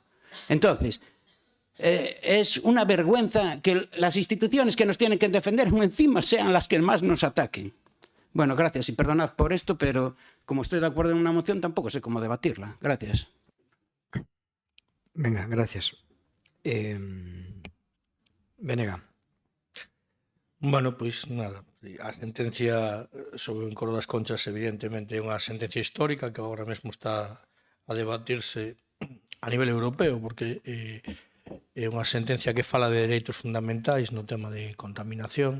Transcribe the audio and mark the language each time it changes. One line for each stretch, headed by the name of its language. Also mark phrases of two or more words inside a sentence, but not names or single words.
Spanish: Entonces, es una vergüenza que las instituciones que nos tienen que defender encima sean las que más nos ataquen. Bueno, gracias y perdonad por esto, pero como estoy de acuerdo en una moción, tampoco sé cómo debatirla. Gracias. Venga, gracias. Venega.
Galician: Bueno, pois nada, a sentencia sobre o Encoro das Conchas evidentemente é unha sentencia histórica que agora mesmo está a debatirse a nivel europeo, porque é unha sentencia que fala de dereitos fundamentais no tema de contaminación.